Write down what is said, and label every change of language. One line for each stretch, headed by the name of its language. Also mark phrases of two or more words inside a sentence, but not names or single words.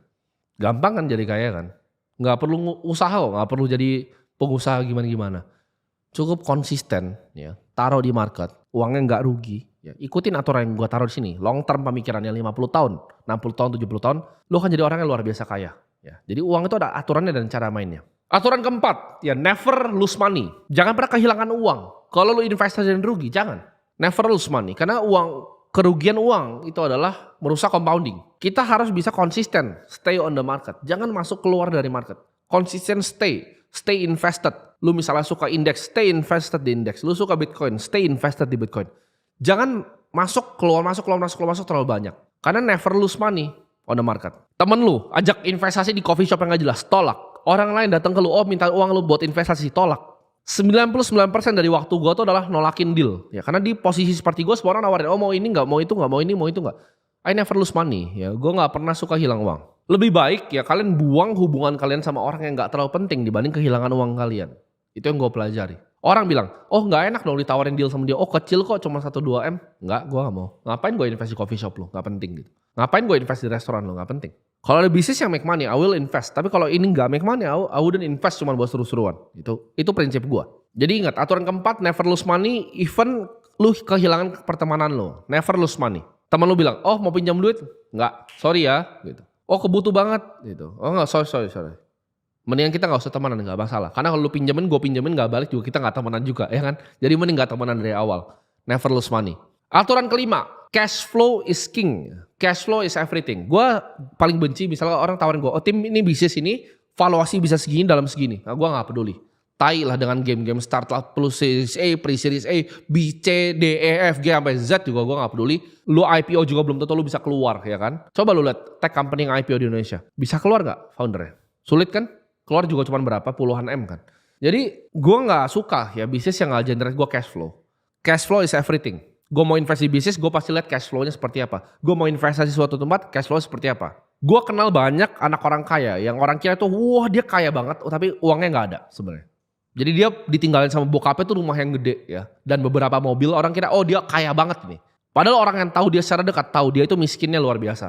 Indonesian: Gampang kan jadi kaya kan? Gak perlu usaha kok, gak perlu jadi pengusaha gimana-gimana. Cukup konsisten, ya, taruh di market, uangnya gak rugi. Ya, ikutin aturan yang gue taruh di sini.
English: Long term
Indonesian: pemikirannya 50 tahun, 60 tahun, 70 tahun, lu akan jadi orang yang luar biasa kaya. Ya, jadi uang itu ada aturannya dan cara mainnya. Aturan keempat, ya
English: never lose money.
Indonesian: Jangan pernah kehilangan uang. Kalau lu investasi dan rugi, jangan.
English: Never lose money.
Indonesian: Karena kerugian uang itu adalah merusak compounding. Kita harus bisa konsisten,
English: stay on the market.
Indonesian: Jangan masuk keluar dari market. Konsisten
English: stay invested.
Indonesian: Lu misalnya suka indeks,
English: stay invested
Indonesian: di indeks. Lu suka Bitcoin,
English: stay invested
Indonesian: di Bitcoin. Jangan masuk keluar terlalu banyak.
English: Karena never lose money on the market. Temen lu ajak investasi di coffee shop yang gak jelas, tolak. Orang lain datang ke lu, minta uang lu buat investasi, tolak. 99% dari waktu gue tuh adalah nolakin deal. Ya karena di posisi seperti gue semua orang nawarin, oh mau ini nggak, mau itu nggak, mau ini, mau itu nggak. I never lose money.
Indonesian: Ya gue nggak pernah suka hilang uang. Lebih baik ya kalian buang hubungan kalian sama orang yang nggak terlalu penting dibanding kehilangan uang kalian. Itu yang gue pelajari. Orang bilang, oh nggak enak dong ditawarin deal sama dia. Oh kecil kok cuma 1-2 M. Nggak, gue nggak mau. Ngapain gue invest di coffee shop lo? Nggak penting gitu. Ngapain gue invest di restoran lo? Nggak penting. Kalau ada bisnis yang
English: make money, I will invest.
Indonesian: Tapi kalau ini nggak
English: make money, I wouldn't invest
Indonesian: cuma buat seru-seruan. Itu prinsip gue. Jadi ingat, aturan keempat,
English: never lose money, even
Indonesian: lu kehilangan pertemanan lo.
English: Never lose money.
Indonesian: Teman lu bilang, oh mau pinjam duit? Nggak, sorry ya. Gitu. Oh kebutuh banget. Gitu. Oh nggak, sorry. Mendingan kita gak usah temenan, gak masalah. Karena kalau lu pinjemin, gue pinjemin gak balik juga, kita gak temenan juga, ya kan? Jadi mending gak temenan dari awal.
English: Never lose money.
Indonesian: Aturan kelima,
English: cash flow is king. Cash flow is everything.
Indonesian: Gue paling benci misalnya orang tawarin gue, oh tim ini bisnis ini, valuasi bisa segini dalam segini. Nah gue gak peduli. Tai lah dengan game-game startup plus series A, pre-series A, B, C, D, E, F, G, sampai Z juga gue gak peduli. Lu IPO juga belum tentu lu bisa keluar, ya kan? Coba lu lihat
English: tech company
Indonesian: yang IPO di Indonesia. Bisa keluar gak foundernya? Sulit kan? Keluar juga cuma berapa, puluhan M kan. Jadi gue gak suka ya bisnis yang gak generate gue
English: cash flow. Cash flow is everything.
Indonesian: Gue mau investasi bisnis, gue pasti lihat
English: cash flow-
Indonesian: nya seperti apa. Gue mau investasi suatu tempat,
English: cash flow
Indonesian: seperti apa. Gue kenal banyak anak orang kaya yang orang kira tuh, wah dia kaya banget, tapi uangnya gak ada sebenarnya. Jadi dia ditinggalin sama bokapnya tuh rumah yang gede ya. Dan beberapa mobil, orang kira oh dia kaya banget nih. Padahal orang yang tahu dia secara dekat, tahu dia itu miskinnya luar biasa.